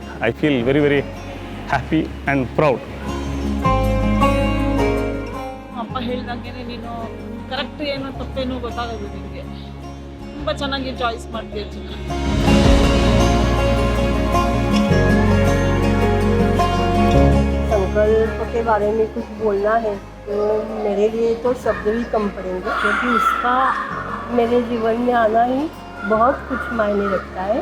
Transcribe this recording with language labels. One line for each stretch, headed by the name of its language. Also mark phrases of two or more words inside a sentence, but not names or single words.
English: I feel very, very happy and proud.
Kannada: ಅಪ್ಪ ಹೇಳಿದಂಗೆ ನೀನು ಕರೆಕ್ಟ್ ಏನೋ ತಪ್ಪೇನೋ ಗೊತ್ತಾಗೋದು ನಿನಗೆ. ತುಂಬ ಚೆನ್ನಾಗಿ ಚಾಯ್ಸ್ ಮಾಡ್ತೀಯ ಚಿತ್ರ.
Hindi: संकल्प के बारे में कुछ बोलना है तो मेरे लिए तो शब्द भी कम पड़ेंगे, क्योंकि उसका मेरे जीवन में आना ही बहुत कुछ मायने रखता है.